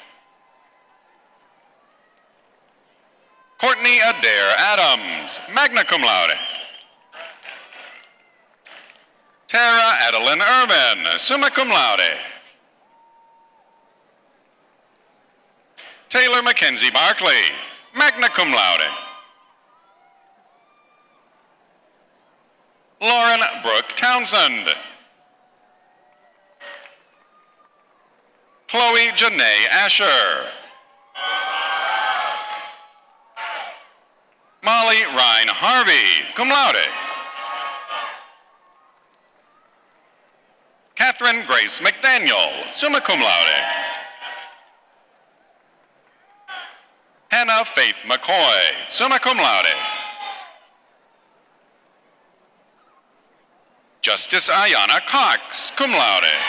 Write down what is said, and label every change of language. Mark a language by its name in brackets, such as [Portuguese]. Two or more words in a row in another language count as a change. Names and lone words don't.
[English] Courtney Adair Adams, [Latin] magna cum laude. [English] Tara Adeline Irvin, [Latin] summa cum laude. [English] Taylor Mackenzie Barkley, [Latin] magna cum laude. [English] Lauren Brooke Townsend. Chloe Janae Asher. Molly Ryan Harvey, [Latin] cum laude. [English] Catherine Grace McDaniel, [Latin] summa cum laude. [English] Hannah Faith McCoy, [Latin] summa cum laude. [English] Justice Ayana Cox, [Latin] cum laude.